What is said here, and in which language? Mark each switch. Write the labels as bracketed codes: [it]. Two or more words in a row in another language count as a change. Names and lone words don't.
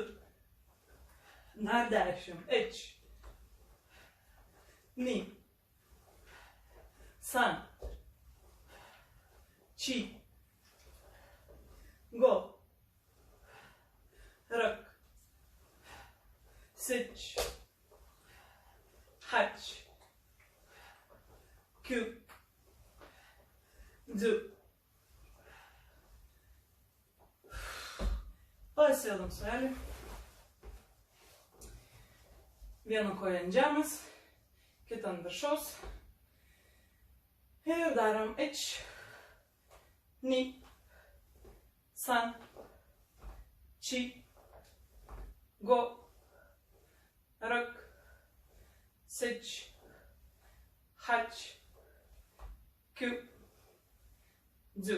[ja] Dar 10. 一、二、三、四, 五、六、七、八, 九、十. [lt] Pasėdam svarelį. Vieną koją ant žemės, kitą ant viršaus. Ir darom [ja] 一、二、三、四, 五、六、七、八, 九、十.